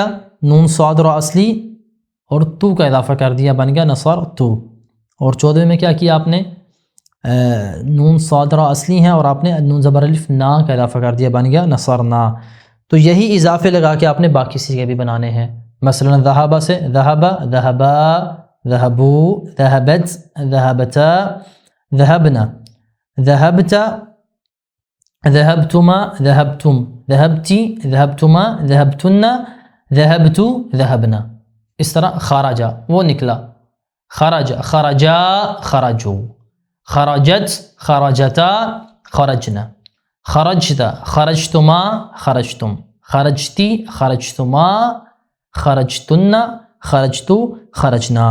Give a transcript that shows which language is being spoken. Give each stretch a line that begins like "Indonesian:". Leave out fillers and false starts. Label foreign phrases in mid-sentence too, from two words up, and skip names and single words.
Urdu: نون صاد را اصلی اور تو کا اضافہ کر دیا، بن گیا نصر تو۔ اور 14 میں کیا کیا آپ نے؟ نون صاد را اصلی ہیں اور آپ نے نون زبر الف نا کا اضافہ کر دیا، بن گیا نصرنا۔ تو یہی اضافے لگا کے آپ نے باقی صیغے بھی بنانے ہیں۔ مثلا ذہب سے ذہب،
Arabic: ذہبا، ذہبو، ذہبت، ذہبتا، ذہبنا، ذہبت، ذہبتما، ذہبتم، ذہبتی، ذہبتما، ذہبتن، ذہبتو، ذہبنا۔
Urdu: اس طرح خرجا وہ نکلا،
Arabic: خرج، خرجا، خرجو، خرجت، خرجتا، خرجنا، خرجتا، خرجتما، خرجتم، خرجتی، خرجتما، خرجتن، خرجتو، خرجنا۔